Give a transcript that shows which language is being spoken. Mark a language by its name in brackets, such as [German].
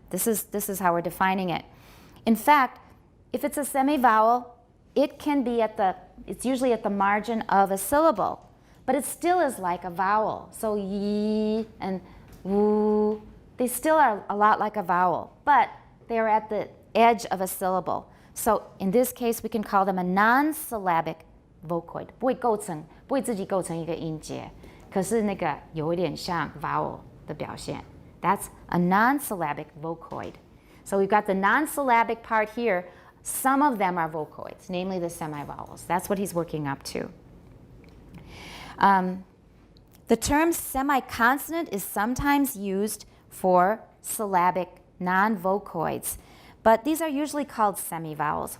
[English] This is how we're defining it. In fact, if it's a semivowel, it can be it's usually at the margin of a syllable, but it still is like a vowel. So yi and wu, they still are a lot like a vowel, but they are at the edge of a syllable. So in this case, we can call them a non-syllabic vocoid. [Chinese] 不会自己构成一个音节，可是那个有一点像 vowel 的表现。 [English] That's a non-syllabic vocoid. So we've got the non-syllabic part here. Some of them are vocoids, namely the semivowels. That's what he's working up to. The term semiconsonant is sometimes used for syllabic non-vocoids, but these are usually called semivowels.